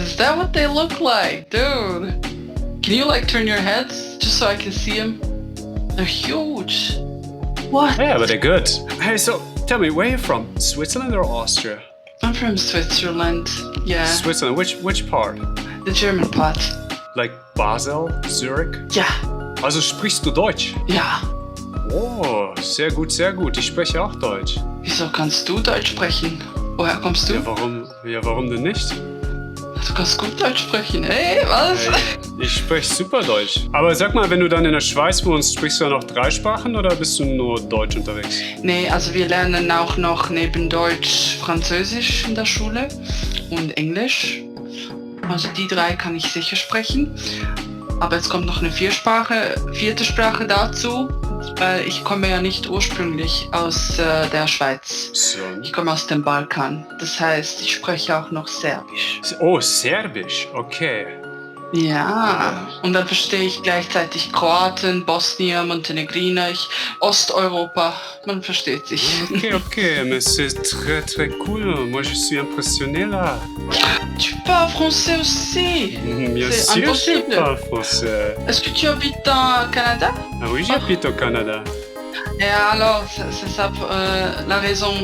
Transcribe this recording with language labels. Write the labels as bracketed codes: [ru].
[en] Is that what they look like? Dude. Can you like turn your heads just so I can see them? They're huge. What? Yeah, but they're good. Hey, so tell me, where are you from? Switzerland or Austria? I'm from Switzerland. Yeah. Switzerland, which part? The German part. Like Basel, Zurich? [de] Ja. Also sprichst du Deutsch? Ja. Oh, sehr gut, sehr gut. Ich spreche auch Deutsch. Wieso kannst du Deutsch sprechen? Woher kommst du? Ja, warum denn nicht? Du kannst gut Deutsch sprechen. Hey, was? Hey, ich spreche super Deutsch. Aber sag mal, wenn du dann in der Schweiz wohnst, sprichst du dann noch 3 Sprachen oder bist du nur Deutsch unterwegs? Nee, also wir lernen auch noch neben Deutsch Französisch in der Schule und Englisch. Also die 3 kann ich sicher sprechen. Aber jetzt kommt noch eine 4. Sprache dazu, weil ich komme ja nicht ursprünglich aus der Schweiz. So. Ich komme aus dem Balkan. Das heißt, ich spreche auch noch Serbisch. Oh, Serbisch, okay. Ja, und dann verstehe ich gleichzeitig Kroaten, Bosnier, Montenegriner, Osteuropa. Man versteht sich. [fr] Ok, mais c'est très très cool. Moi, je suis impressionné là. Tu parles français aussi? Bien C'est sûr, je impossible. parle français. Est-ce que tu habites au Canada? Ah oui, j'habite au Canada. Et alors, c'est ça la raison?